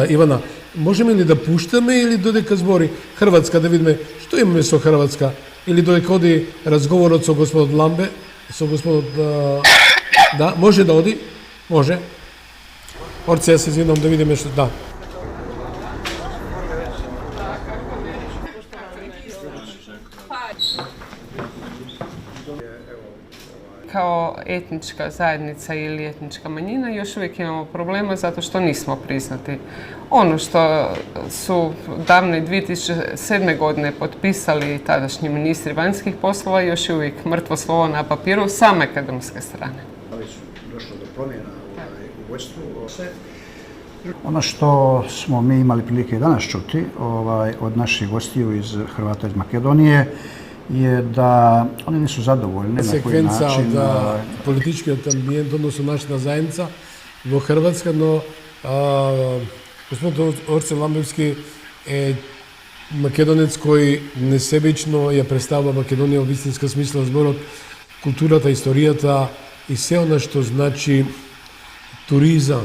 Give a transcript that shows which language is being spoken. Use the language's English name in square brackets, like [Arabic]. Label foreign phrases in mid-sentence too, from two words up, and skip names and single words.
[Macedonian] Ивана, можеме ли да пуштаме или додека збори Хрватска, да видиме што имаме со Хрватска? Или додека оди разговорот со господот Ламбе, со господот... Да, може да оди? Може. Орце, ја се извинам да видиме што... Да. [Croatian] Kao etnička zajednica ili etnička manjina još uvijek imamo problema zato što nismo priznati. Ono što su davne 2007. godine potpisali tadašnji ministri vanjskih poslova još je uvijek mrtvo slovo na papiru sa makedonske strane. Ali su došlo do promjena u vođstvu. Ono što smo mi imali prilike danas čuti od naših gostiju iz Hrvata iz Makedonije je da oni nisu zadovoljni na koji секвенца način. [Macedonian] од политичкиот амбиент, односно нашата заедница во Хрватска, но господин Орце Ламбевски е македонец кој несебично ја представува Македонија во вистинска смисла зборот, културата, историјата и се она што значи туризам.